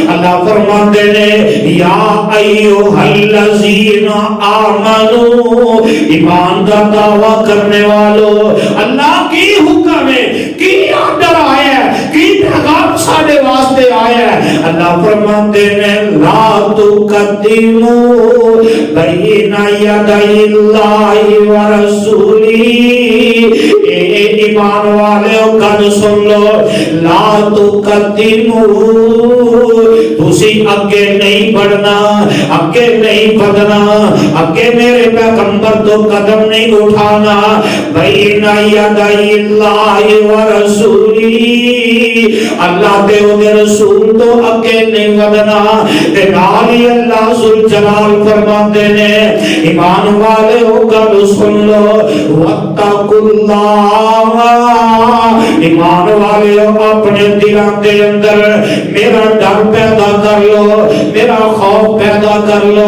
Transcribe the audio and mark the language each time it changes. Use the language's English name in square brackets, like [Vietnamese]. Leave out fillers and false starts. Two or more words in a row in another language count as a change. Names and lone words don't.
[Urdu] اللہ فرماتے ہیں [Arabic] یا ایھا الذین آمنو، [Urdu] ایمان کا دعویٰ کرنے والو، اللہ کی حکم ہے، کی آرڈر آیا ہے، [Punjabi] کی پیغام ساڈے واسطے آیا ہے۔ [Urdu] اللہ فرماتے ہیں [Arabic] لا تقدموا بین یدی اللہ ورسولہ، [Punjabi] اے ایمان والے کن سن لو، [Arabic] لا تقدموا، [Punjabi] تسی اگے نہیں بڑھنا، اگے نہیں بدنا، اگے میرے پیغمبر تو قدم نہیں اٹھانا. [Arabic] بین یدی اللہ و رسولی، [Punjabi] اللہ تے او دے رسول تو اگے نہیں بدنا. تے نال ہی اللہ ذوالجلال فرماتے نے ایمان والے ہو گل سن لو، [Arabic] واتقوا اللہ، [Punjabi] ایمان والے ہو اپنے دلوں کے اندر میرا ڈر پیدا کر لو، میرا خوف پیدا کر لو.